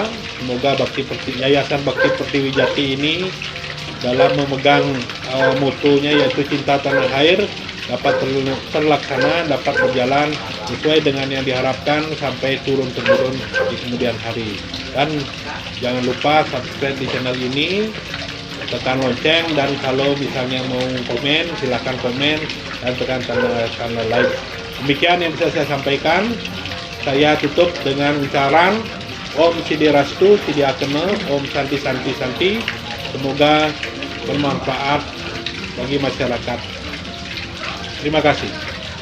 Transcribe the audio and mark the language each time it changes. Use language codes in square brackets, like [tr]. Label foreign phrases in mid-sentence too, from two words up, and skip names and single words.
[id] Semoga Yayasan Bakti Pertiwijati ini dalam memegang motonya yaitu cinta tanah air dapat terlaksana, dapat berjalan sesuai dengan yang diharapkan sampai turun-temurun di kemudian hari. Dan jangan lupa subscribe di channel ini, tekan lonceng, dan kalau misalnya mau komen silahkan komen dan tekan tanda like. Demikian yang bisa saya sampaikan. Saya tutup dengan ucapan [sa] Om Sidi Rastu Sidi Akene, Om Santi Santi Santi. [id] Semoga bermanfaat bagi masyarakat. Terima kasih.